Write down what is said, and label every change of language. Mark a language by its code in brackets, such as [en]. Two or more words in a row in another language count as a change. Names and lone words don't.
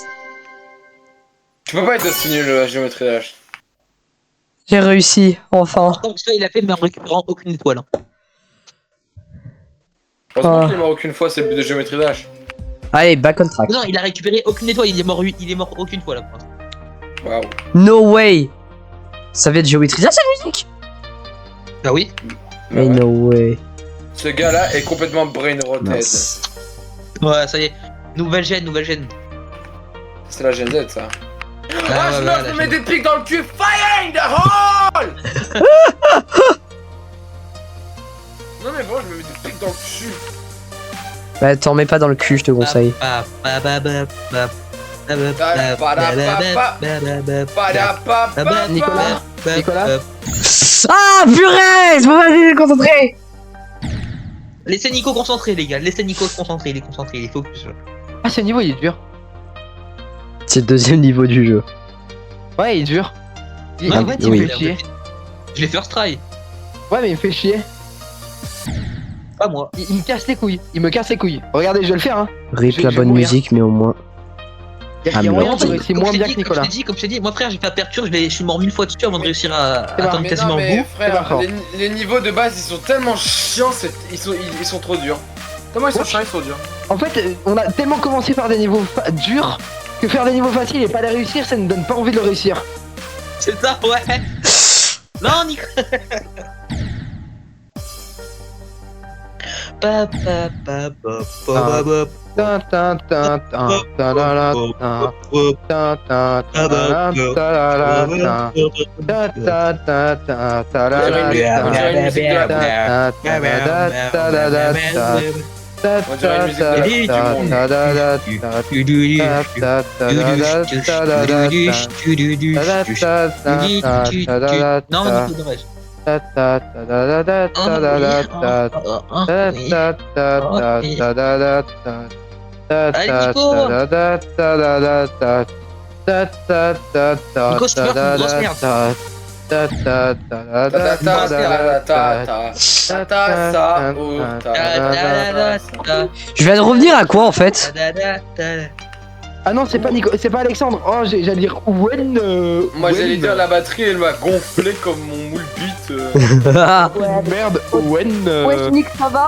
[fr] Tu peux pas être aussi nul la géométrie Dash. J'ai réussi, enfin. Donc ça, il a fait, mais en récupérant aucune étoile. Hein. Heureusement Ah. qu'il est mort aucune fois, c'est le but de géométrie Dash. Allez, [en] back on track. [fr] Non, il a récupéré aucune étoile, il est mort aucune fois là. Pour l'instant. Waouh. [en] No way. [fr] Ça vient de géométrie. Ah, cette musique. Ah oui. Bah Mais ouais. [en] no way. [fr] Ce gars-là est complètement [en] brain roted. [fr] Mince. Ouais, ça y est. Nouvelle gêne. C'est la Gen Z, ça. Ah, je ouais, me la mets gêne. des pics dans le cul. [en] Fire in the hole. [fr] Non mais bon, je me mets des pics dans le cul. Bah, t'en mets pas dans le cul, je te conseille. Nicolas. Ah, purée, je peux pas me concentrer. Laissez Nico concentrer, les gars. Laissez Nico se concentrer. Il est concentré, il est focus. Ah, ce niveau il est dur. C'est le deuxième niveau du jeu. Ouais, il est dur. Il, Ouais, en ouais, fait, il oui. me fait chier. Je l'ai [en] first try. [fr] Ouais, mais il me fait chier. Pas moi. Il me casse les couilles. Il me casse les couilles. Regardez, je vais le faire, hein. Rip Je la vais bonne mourir. musique, mais au moins. Il y a Ah, mais moyen non, de réussir moins bien que Nicolas. Comme je t'ai dit, moi frère, j'ai fait aperture, je suis mort 1000 fois dessus avant de réussir à C'est atteindre Mais quasiment non, le mais bout. C'est pas frère, fort. les niveaux de base ils sont tellement chiants, ils sont trop durs. Comment ils sont chiants, ils sont durs. En fait, on a tellement commencé par des niveaux durs que faire des niveaux faciles et pas les réussir, ça ne donne pas envie de le réussir. C'est ça, ouais. Non, Nico. Ta ta ta ta ta la la ta ta ta ta la ta la la ta ta ta ta ta ta la la On dirait une musique de la ta ta ta ta la la ta ta On dirait une musique de la ta Coupe du ta Monde. ta la la ta ta ta la la ta la la ta Non, ta Nico, dommage. ta ta ta la la la ta la la ta ta ta ta ta ta la la ta ta ta ta la ta la la ta ta ta ta ta Nico, je te ta meurs, la une grosse merde. ta ta ta la Ta ta ta ta la ta ta ta ta ta ta ou ta. Je viens de revenir à quoi en fait? Ah non, c'est pas Nico, c'est pas Alexandre. Oh, j'allais dire Wen. Moi j'allais Wen. dire la batterie elle m'a gonflé comme mon moule bite. Merde, Wen. Ouais, Nick, ça va?